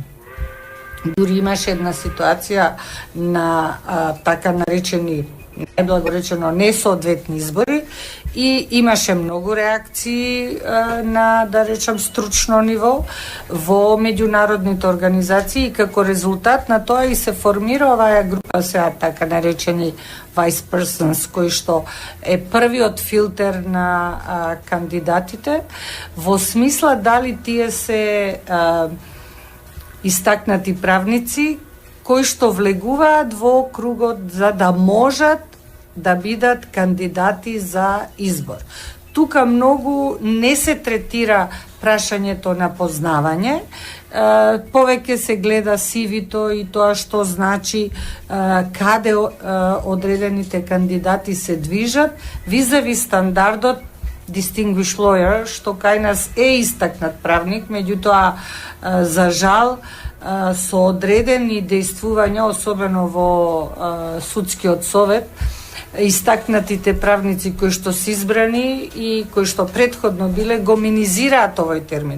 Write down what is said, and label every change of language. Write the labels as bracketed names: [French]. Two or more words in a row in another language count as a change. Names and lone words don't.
[Macedonian] Дури имаше една ситуација на така наречени најблаго речено несоодветни избори и имаше многу реакции на, да речем, стручно ниво во меѓународните организации и како резултат на тоа и се формира оваа група сега така наречени [English] vice persons, [Macedonian] кој што е првиот филтер на кандидатите во смисла дали тие се истакнати правници кои што влегуваат во кругот за да можат да бидат кандидати за избор. Тука многу не се третира прашањето на познавање, повеќе се гледа CV-то и тоа што значи каде одредените кандидати се движат, визави стандардот [English] distinguished lawyer, [Macedonian] што кај нас е истакнат правник, меѓутоа за жал со одредени дејствувања, особено во судскиот совет, истакнатите правници кои што се избрани и кои што претходно биле го минизираат овој термин.